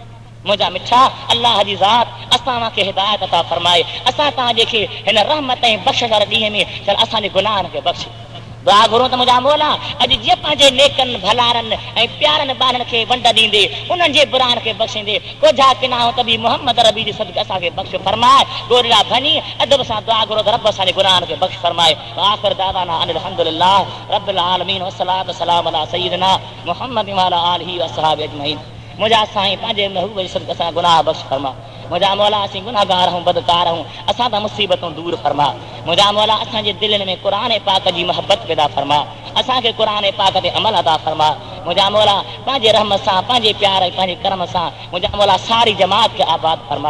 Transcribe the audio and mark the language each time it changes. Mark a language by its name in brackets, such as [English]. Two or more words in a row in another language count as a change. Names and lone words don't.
[Sindhi] मुंहिंजा मिठा अल्लाह जी ज़ात असां खे हिदायत अता फरमाए, असां तव्हांजे खे हिन रहमत ऐं बख़्शिश वारे ॾींहं में चल असांजे गुनाहनि खे बख़्शे। दुआ घुरो त मुंहिंजा मौला अॼु जीअं पंहिंजे नेकनि भलारनि ऐं प्यारनि ॿारनि खे वंड ॾींदे उन्हनि जे बुरानि खे बख़्शींदे कोझा किनाऊं त बि मोहम्मद रबी जे सदके असांखे बख़्श फरमाए। गोरिड़ा भनी अदब सां दुआ घुरो त रब असांजे गुनाहनि खे बख़्श फरमाए। [Arabic] آخر دعوانا أن الحمد لله رب العالمين والصلاة والسلام على سيدنا محمد وعلى آله وأصحابه أجمعين. [Sindhi] मुंहिंजा साईं पंहिंजे महबूब जे सदके असां गुनाह बख़्श फरमा। मुंहिंजा मौला असीं गुनाहगार हूं बदकार हूं, असां त मुसीबतूं दूर फरमा। मुंहिंजा मौला असांजे दिलनि में क़ुरान पाक जी मोहबत पैदा फरमा, असांखे क़ुरान पाक ते अमल अता फरमा। मुंहिंजा मौला पंहिंजे रहमत सां पंहिंजे प्यार ऐं पंहिंजे कर्म सां मुंहिंजा मौला सारी जमात खे आबाद फरमा।